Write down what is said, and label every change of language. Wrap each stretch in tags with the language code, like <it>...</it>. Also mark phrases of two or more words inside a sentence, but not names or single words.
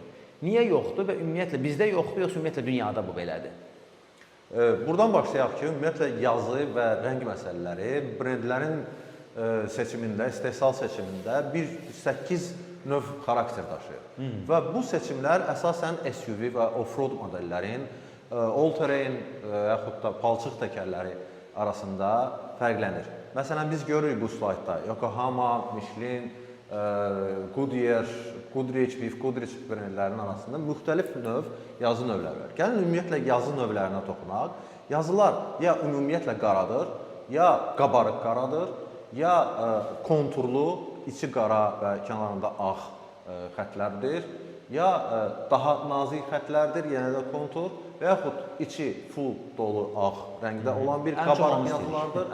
<az>Niyə yoxdur və ümumiyyətlə bizdə yoxdur, yoxsa ümumiyyətlə dünyada bu belədir? Buradan başlayaq ki, ümumiyyətlə yazı və rəng məsələləri brendlərin seçimində, istehsal seçimində 8 növ xarakter daşıyır. Və bu seçimlər əsasən SUV və off-road modellərin, all-terrain yaxud da palçıq təkərləri arasında fərqlənir. Məsələn, biz görürük bu slaydda Yokohama, Michelin, Goodyear, Goodrich, BF Goodrich brendlərinin arasında müxtəlif növ yazı növləri var. Gəlin, ümumiyyətlə yazı növlərinə toxunaq. Yazılar ya ümumiyyətlə qaradır, ya qabarıq qaradır, ya konturlu, içi qara və kənarında ağ xətlərdir, ya daha nazik xətlərdir, yenə də kontur, və yaxud içi full dolu ağ rəngdə olan bir qabarıq yazılardır.</az>